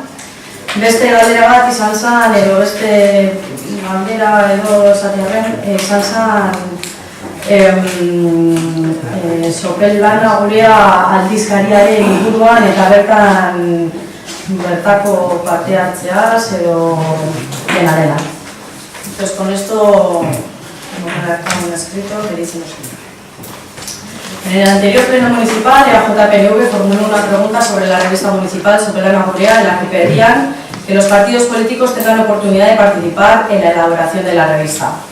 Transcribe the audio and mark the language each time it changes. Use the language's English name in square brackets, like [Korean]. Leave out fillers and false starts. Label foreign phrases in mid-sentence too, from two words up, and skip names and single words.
[Basque] Beste galdera bat izan zen, edo beste galdera edo esatearen, izan zen Sopel lana gurea aldizkariaren inguruan eta bertako parte hartzeaz edo dena. [Spanish] Entonces, con esto hemos redactado un escrito que dice lo siguiente. En el anterior pleno municipal, EAJ-PNV formuló una pregunta sobre la revista municipal Sopelana Gurrea, en la que pedían que los partidos políticos tengan oportunidad de participar en la elaboración de la revista.